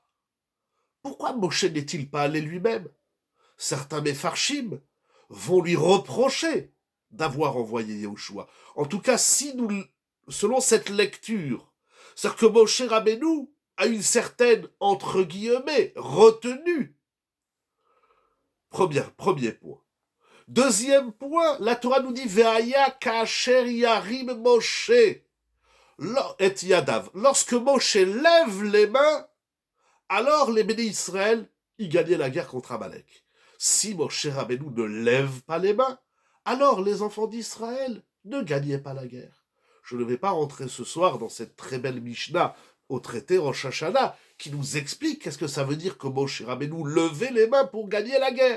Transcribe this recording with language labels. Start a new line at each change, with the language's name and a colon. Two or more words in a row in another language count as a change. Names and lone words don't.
French: Pourquoi Moshe n'est-il pas allé lui-même? Certains Mefarshim vont lui reprocher d'avoir envoyé Yehoshua. En tout cas, selon cette lecture, c'est-à-dire que Moshe Rabbeinu a une certaine, entre guillemets, retenue. Premier point. Deuxième point, la Torah nous dit
Hebrew: והיה כאשר ירים משה את ידיו.
French: Lorsque Moshe lève les mains, alors les bénis Israël y gagnaient la guerre contre Amalek. Si Moshe Rabbeinu ne lève pas les mains, alors les enfants d'Israël ne gagnaient pas la guerre. Je ne vais pas rentrer ce soir dans cette très belle Mishnah au traité Rosh Hashanah qui nous explique qu'est-ce que ça veut dire que Moshe Rabbeinu levait les mains pour gagner la guerre.